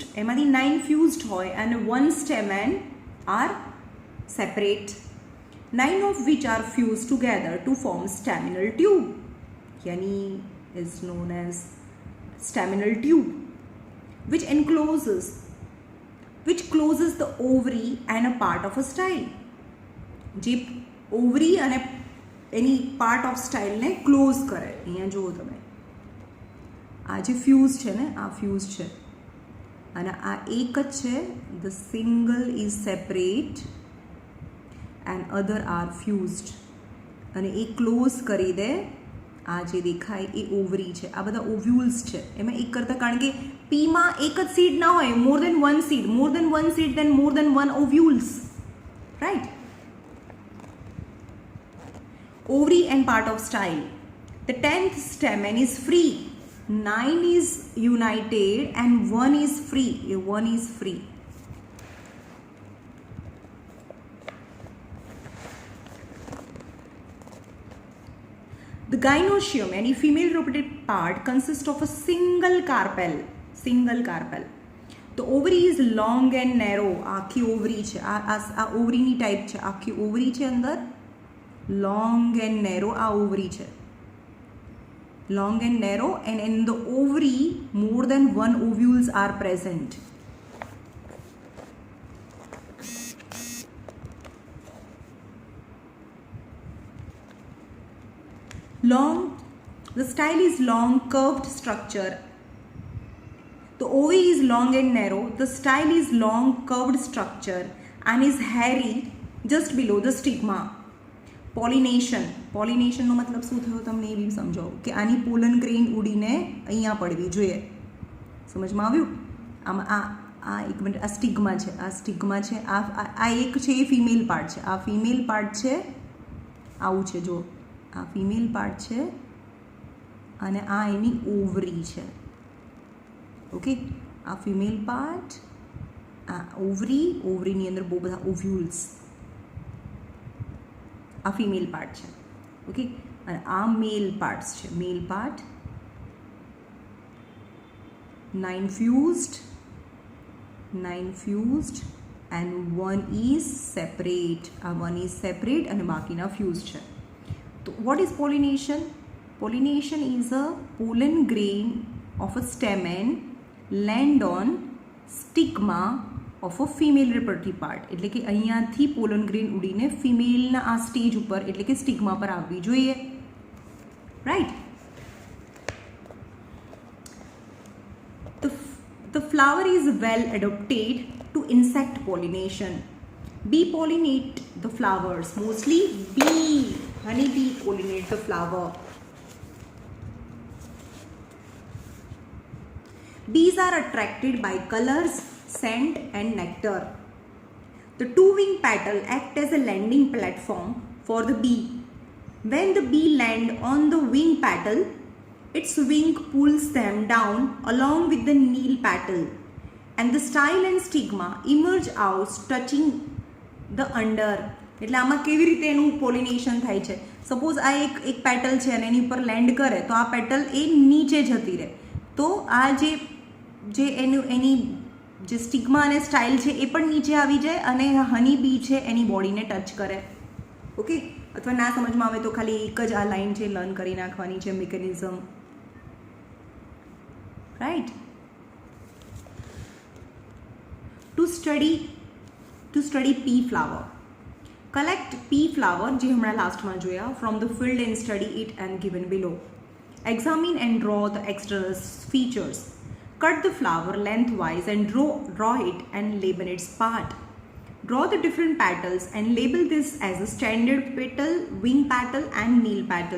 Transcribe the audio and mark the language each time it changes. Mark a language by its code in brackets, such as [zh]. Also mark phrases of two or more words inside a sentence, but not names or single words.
[en] એમાંથી 9 fused હોય and 1 stamen are separate. 9 of which are fused together to form staminal tube, yani is known as staminal tube, which closes the ovary and a part of a style. [gu] જે ovary અને એની [en] part of style [gu] ને close કરે. અહીંયા જુઓ તમે, આ જે ફ્યુઝ છે ને, આ ફ્યુઝ છે અને આ એક જ છે. [en] The single is separate and other are fused, [gu] અને એ ક્લોઝ કરી દે. આ જે દેખાય એ ઓવરી છે, આ બધા ઓવ્યુલ્સ છે. એમાં એક કરતાં, કારણ કે પીમાં એક જ સીડ ના હોય, [en] more than one seed then more than one ovules, [gu] રાઈટ? [en] Ovary and part of style. The 10th stamen is free. 9 is united and 1 is free. The gynoecium, any female reproductive part, consists of a single carpel. The ovary is long and narrow. [gu] આખી ઓવરી છે, આ ઓવરીની ટાઈપ છે. આખી ઓવરી છે અંદર [en] long and narrow. [gu] આ ovary છે. [en] Long and narrow, and in the ovary more than one ovules are present. Long, the style is long, curved structure. The ovary is long and narrow. The style is long, curved structure and is hairy just below the stigma. [gu] પોલિનેશન, પોલિનેશનનો મતલબ શું થયો તમને એ બી સમજાવો કે આની [en] pollen grain [gu] ઉડીને અહીંયા પડવી જોઈએ. સમજમાં આવ્યું? આમાં આ એક મિનિટ, આ સ્ટિગ્મા છે, આ સ્ટિગ્મા છે, આ એક છે એ [en] female part [gu] છે, આ [en] female part [gu] છે, આવું છે જો, આ [en] female part [gu] છે અને આ એની ઓવરી છે. ઓકે, આ [en] female part, [gu] આ ઓવરી, ઓવરીની અંદર બહુ બધા ઓવ્યુલ્સ, આ [en] female part [gu] છે. ઓકે, અને આ [en] male parts [gu] છે, [en] male part 9 fused and one is separate. [gu] આ [en] one is separate [gu] અને બાકીના fused છે. તો [en] what is pollination? Pollination is a pollen grain of a stamen land on stigma of a female reproductive part. [gu] એટલે કે અહીંયાથી [en] pollen grain [gu] ઉડીને ફિમેલના આ સ્ટેજ ઉપર એટલે કે સ્ટિગ્મા પર આવવી જોઈએ. રાઈટ. [en] The flower is well adapted to insect pollination. Bee pollinate the flowers. Mostly honey bee pollinate the flower. Bees are attracted by colors, scent and nectar. The two-wing petal act as a landing platform for the bee. When the bee land on the wing petal, its wing pulls them down along with the kneel petal, and the style and stigma emerge out touching the under. [gu] એટલે આમાં કેવી રીતે એનું પોલિનેશન થાય છે? સપોઝ આ એક પેટલ છે અને એની ઉપર લેન્ડ કરે તો આ પેટલ એ નીચે જતી રહે, તો આ જે એની જે સ્ટિગ્મા અને સ્ટાઇલ છે એ પણ નીચે આવી જાય અને [en] honey bee [gu] છે એની બોડીને ટચ કરે. ઓકે, અથવા ના સમજમાં આવે તો ખાલી એક જ આ લાઈન છે લર્ન કરી નાખવાની છે, મિકેનિઝમ. [en] Right. To study pea flower. Collect pea flower [gu] જે હમણાં લાસ્ટમાં જોયા [en] from the field and study it and given below. Examine and draw the external features. Cut the flower lengthwise and draw it and label its part. Draw the different petals and label this as a standard petal, wing petal and kneel petal.